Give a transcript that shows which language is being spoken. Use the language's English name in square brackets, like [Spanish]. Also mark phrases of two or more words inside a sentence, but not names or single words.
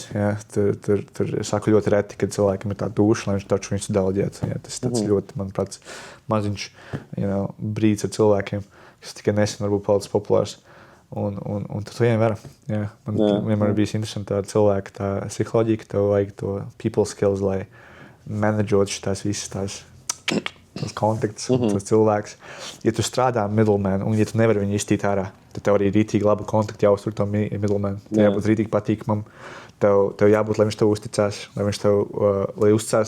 [Latvian] Tur saku ļoti reti, kad cilvēkam ir tā duša, lai viņš taču viņus deleģētu. Tas tāds ļoti, manuprāt, maziņš brīdis ar cilvēkiem, kas tikai nesen varbūt palicis populārs. Un tad tu ņem vērā. Man vienmēr bijis interesanti tā cilvēka tā psiholoģija, ka tev vajag to [English] people skills, [Latvian] lai menedžot šitās visas tās kontakts, tas cilvēks. Ja tu strādā middleman, un ja tu nevari viņu iztīt ārā, tad tev arī rītīgi labu kontaktu jāuztur to middleman. Tev jābūt rītīgi patīkamam. Tev jābūt, lai viņš tev uzticās, lai viņš tev uzticās.